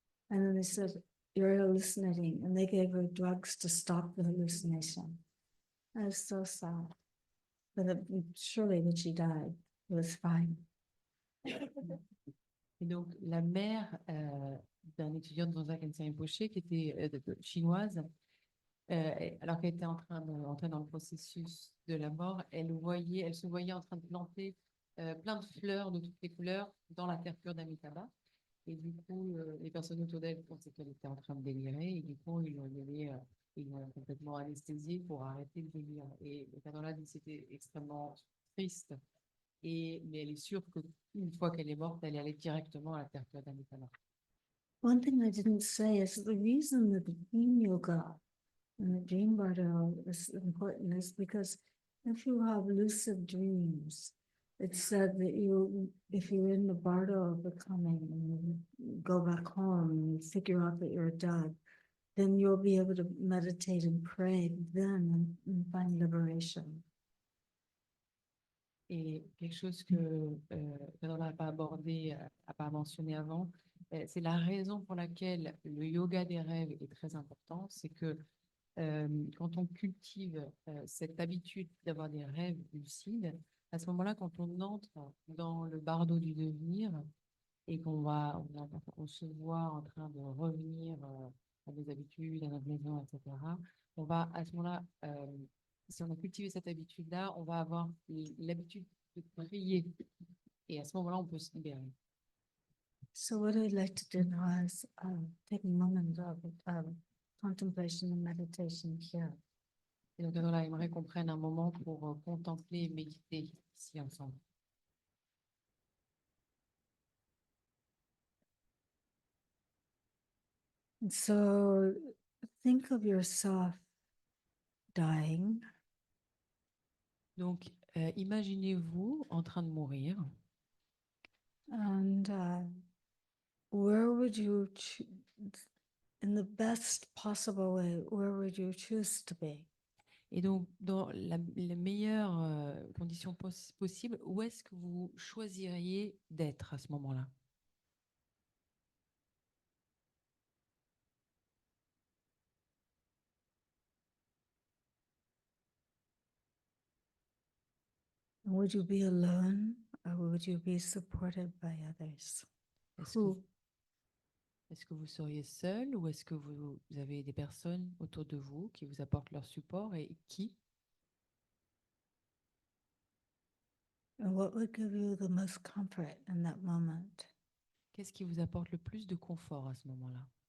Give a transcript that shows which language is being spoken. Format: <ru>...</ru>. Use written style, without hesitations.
<en>And then they said, you're hallucinating. And they gave her drugs to stop the hallucination. That was so sad. But surely when she died, it was fine.</en> <fr>Et donc, la mère d'un étudiant de Zonsa Kensei Rinpoché qui était chinoise, alors qu'elle était en train d'entrer dans le processus de la mort, elle se voyait en train de planter plein de fleurs de toutes les couleurs dans la terre pure d'Amitabha. Et du coup, les personnes autour d'elle pensaient qu'elle était en train de délirer. Et du coup, ils l'ont complètement anesthésiée pour arrêter le délire. Et le cadre-là dit que c'était extrêmement triste. Mais elle est sûre qu'une fois qu'elle est morte, elle est allée directement à la terre pure d'Amitabha.</fr> <en>One thing I didn't say is the reason that the dream yoga and the dream bardo is important is because if you have lucid dreams, it's said that if you're in the bardo of becoming and you go back home and you figure out that you're dead, then you'll be able to meditate and pray then and find liberation.</en> <fr>Et quelque chose que on n'a pas abordé, n'a pas mentionné avant, c'est la raison pour laquelle le yoga des rêves est très important, c'est que quand on cultive cette habitude d'avoir des rêves lucides, à ce moment-là, quand on entre dans le bardo du devenir, et on se voit en train de revenir à nos habitudes, à notre maison, etc., on va à ce moment-là, si on a cultivé cette habitude-là, on va avoir l'habitude de prier. Et à ce moment-là, on peut se libérer.</fr> <en>So what I'd like to do now is take a moment of contemplation and meditation here.</en> <fr>Et donc, alors là, j'aimerais qu'on prenne un moment pour contempler et méditer ici ensemble.</fr> <en>And so think of yourself dying,</en> <fr>Donc, imaginez-vous en train de mourir.</fr> <en>and where would you, in the best possible way, where would you choose to be?</en> <fr>Et donc, dans les meilleures conditions possibles, où est-ce que vous choisiriez d'être à ce moment-là?</fr> <en>Would you be alone, or would you be supported by others?</en> <fr>Est-ce que,</fr> <en>Who?</en> <fr>est-ce que vous seriez seul ou est-ce que vous avez des personnes autour de vous qui vous apportent leur support et qui?</fr> <en>And what would give you the most comfort in that moment?</en> <fr>Qu'est-ce qui vous apporte le plus de confort à ce moment-là?</fr>